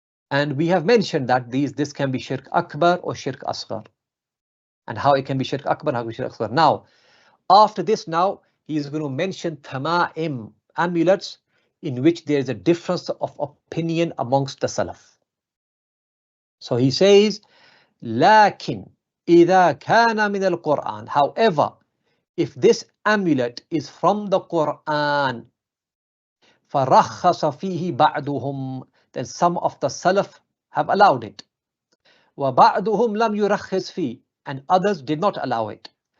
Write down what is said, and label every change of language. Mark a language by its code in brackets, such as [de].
[en] And we have mentioned that this can be shirk akbar or shirk asghar, and how it can be shirk akbar, how it can be shirk asghar. Now, after this, now he is going to mention tama'im, amulets, in which there is a difference of opinion amongst the Salaf. So he says, [ar] لكن إذا كان من القرآن. [en] However, if this amulet is from the Quran, [ar] فَرَخَّصَ فِيهِ بَعْدُهُمْ, [en] then some of the Salaf have allowed it. [ar] وَبَعْدُهُمْ لَمْ يُرَخِّصْ فِيهِ, [en] and others did not allow it.